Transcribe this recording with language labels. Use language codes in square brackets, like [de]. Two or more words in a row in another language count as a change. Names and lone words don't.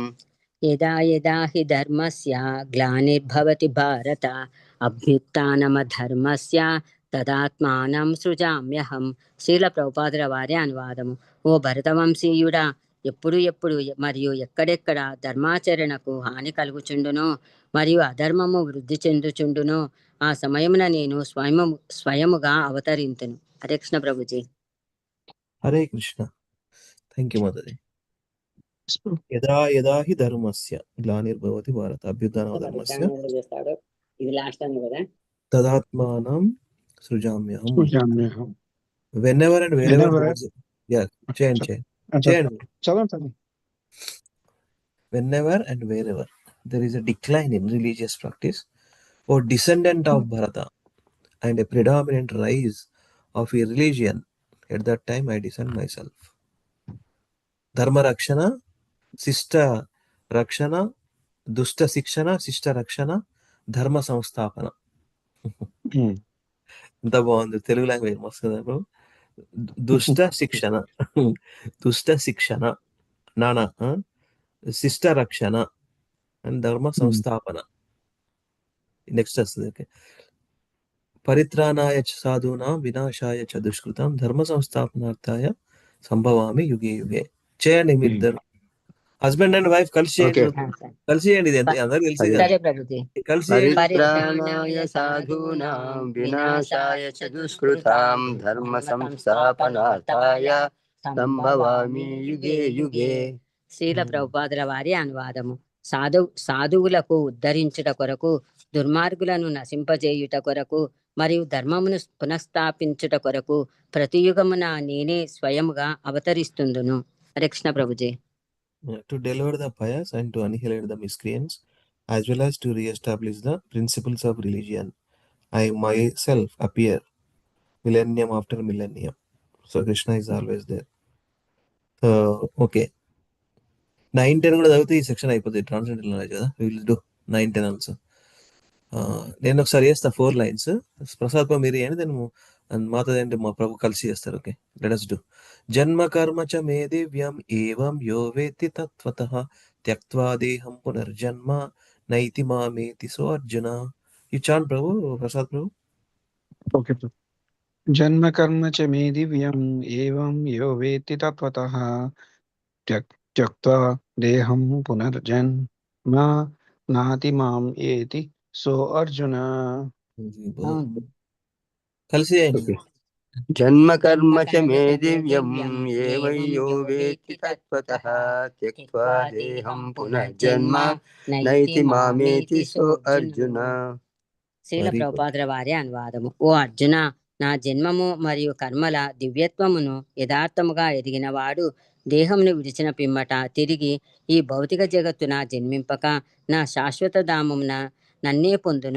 [sa] యదా యదా హి ధర్మస్య గ్లానిర్భవతి భారత అభ్యుత్థానమధర్మస్య తదాత్మానం సృజామ్యహం [te] శ్రీల ప్రభుపాదుల వారి అనువాదము ఓ భరతవంశీయుడా ఎప్పుడు మరియు ఎక్కడెక్కడ ధర్మాచరణకు హాని కలుగుచుండునో మరియు అధర్మము వృద్ధి చెందుచుండునో ఆ సమయమున నేను స్వయముగా అవతరింతును. హరే కృష్ణ ప్రభుజీ. హరే కృష్ణ. [en] thank you [te] మాతాజీ. [sa] యదా యదా హి ధర్మస్య గ్లానిర్భవతి భారత అభ్యుత్థానమధర్మస్య [te] ఇది లాస్ట్ టైం కదా [sa] తదాత్మానం సృజామ్యహం. [en] whenever and wherever there is చేయండి whenever and wherever there is a decline in religious practice or descendant of Bharata and a predominant rise of a religion, at that time I descend myself. [sa] धर्म रक्षण शिष्ट रक्षण दुष्ट शिक्षण शिष्ट रक्षण धर्म संस्थापन. [te] ఇంత బాగుంది తెలుగు లాంగ్వేజ్ మస్తు కదా బ్రో. దుష్ట శిక్షణ నానా శిష్ట రక్షణ అండ్ ధర్మ సంస్థాపన. నెక్స్ట్ వస్తుంది ఓకే. [sa] పరిత్రాణాయ సాధూనాం వినాశాయ చ దుష్కృతం ధర్మ సంస్థాపనార్థాయ సంభవామి యుగే యుగే. [te] చేయండి మీరు ఇద్దరు [en] husband and wife [te] కలిసి చేయండి. ఇది అందరూ కలిసి [sa] పరిత్రాణాయ సాధూనాం వినాశాయ చ దుష్కృతాం ధర్మ సంస్థాపనార్థాయ సంభవామి యుగే యుగే. [te] శ్రీల ప్రభుపాదుల వారి అనువాదము. సాధువులకు ఉద్ధరించుట కొరకు, దుర్మార్గులను నశింపజేయుట కొరకు మరియు ధర్మమును పునఃస్థాపించుట కొరకు ప్రతి యుగమున నేనే స్వయముగా అవతరిస్తుందును. హరే కృష్ణ ప్రభుజీ. [en] To deliver the pious and to annihilate the miscreants, as well as to re-establish the principles of religion, I myself appear millennium after millennium. So Krishna is always there. [te] Okay. 9-10 కూడా చదివితే ఈ సెక్షన్ అయిపోతుంది. [en] transgender knowledge [te] కదా, [en] we will do 9-10 ఆల్సో. [te] నేను ఒకసారి చేస్తా 4 lines. ప్రసాద్ మీరు చేయండి, నేను మాతాది అంటే మా ప్రభు కలిసి చేస్తారు. ఓకే, [en] లెట్ us do. [sa] జన్మ కర్మ చ మే దివ్యం ఏవం యో వేత్తి తత్వతః త్యక్త్వా దేహం పునర్జన్మ నైతి మామేతి సో అర్జున. [en] you chant ప్రభు, ప్రసాద్ ప్రభు. [sa] ఓకే ప్రభు. జన్మ కర్మ చ మే దివ్యం ఏవం యో వేత్తి తత్వతః త్యక్త్వా దేహం పునర్జన్మ నాతి మాం ఏతి సో అర్జున. [te] కలిసి చేయండి. [sa] జన్మ కర్మ చ మే దివ్యం ఏవం యో వేత్తి తత్వతః త్యక్త్వా దేహం పునర్జన్మ నైతి మామేతి సో అర్జున. [te] శ్రీల ప్రభుపాదుల వారి అనువాదము. ఓ అర్జున, నా జన్మము మరియు కర్మల దివ్యత్వమును యథార్థముగా ఎదిగిన వాడు దేహమును విడిచిన పిమ్మట తిరిగి ఈ భౌతిక జగత్తున జన్మింపక నా శాశ్వత ధామమున నన్నే పొందును.